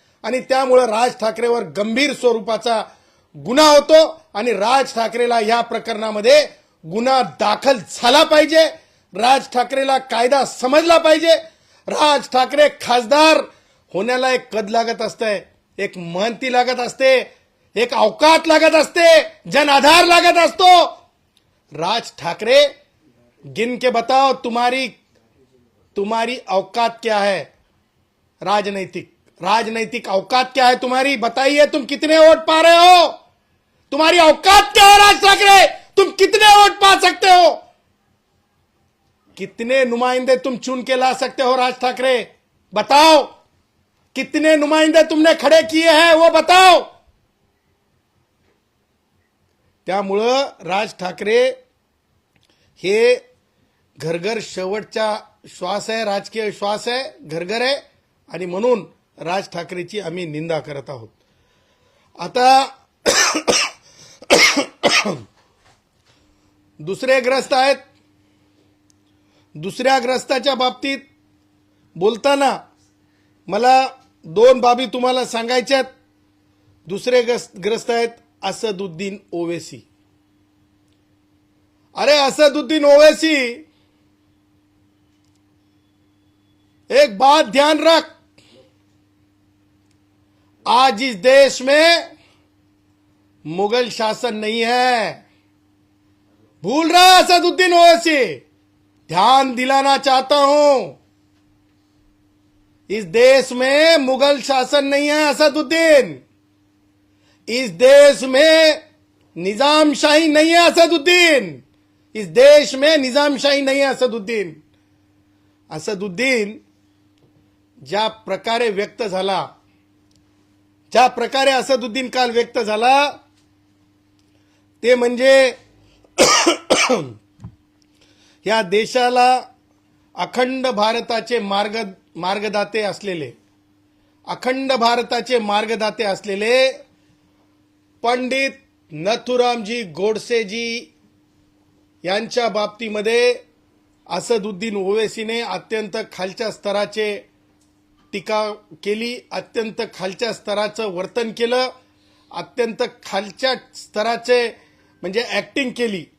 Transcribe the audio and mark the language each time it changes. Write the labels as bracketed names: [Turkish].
[Marathi] आणि त्यामुळे राज ठाकरेवर गंभीर स्वरूपाचा गुन्हा होतो आणि राज ठाकरेला या प्रकरणामध्ये गुन्हा दाखल झाला पाहिजे. राज ठाकरेला कायदा समजला पाहिजे. राज ठाकरे खासदार होण्याला एक कद लागत असते, एक महंती लागत असते, एक अवकात लागत असते, जन आधार लागत असतो. [Hindi] राज ठाकरे गिन के बताओ तुम्हारी औकात क्या है? राजनैतिक औकात क्या है तुम्हारी? बताइए, तुम कितने वोट पा रहे हो? तुम्हारी औकात क्या है राज ठाकरे? तुम कितने वोट पा सकते हो? कितने नुमाइंदे तुम चुन के ला सकते हो राज ठाकरे? बताओ. कितने नुमाइंदे तुमने खड़े किए हैं वो बताओ. [Marathi] त्यामुळं राज ठाकरे हे घरघर शेवटचा श्वास आहे, राजकीय श्वास आहे, घरघर आहे, आणि म्हणून राज ठाकरेची आम्ही निंदा करत आहोत. आता दुसरे ग्रस्त आहेत. दुसऱ्या ग्रस्ताच्या बाबतीत बोलताना मला दोन बाबी तुम्हाला सांगायच्यात. दुसरे ग्रस्त आहेत असदुद्दीन ओवैसी. [Hindi] अरे असदुद्दीन ओवैसी, एक बात ध्यान रख, आज इस देश में मुगल शासन नहीं है. भूल रहा असदुद्दीन ओवैसी? ध्यान दिलाना चाहता हूं, इस देश में मुगल शासन नहीं है असदुद्दीन. इस देश में निजामशाही नहीं है असदुद्दीन. इस देश में निजामशाही नहीं है असदुद्दीन. [Marathi] असदुद्दीन ज्या प्रकारे व्यक्त झाला, ज्या प्रकारे असदुद्दीन काल व्यक्त झाला, ते म्हणजे या देशाला अखंड भारताचे मार्गदाते असलेले, अखंड भारताचे मार्गदाते असलेले पंडित नथुरामजी गोडसेजी यांच्या बाबतीमध्ये असदुद्दीन ओवैसीने अत्यंत खालच्या स्तराचे टीका केली, अत्यंत खालच्या स्तराचं वर्तन केलं, अत्यंत खालच्या स्तराचे म्हणजे ऍक्टिंग केली.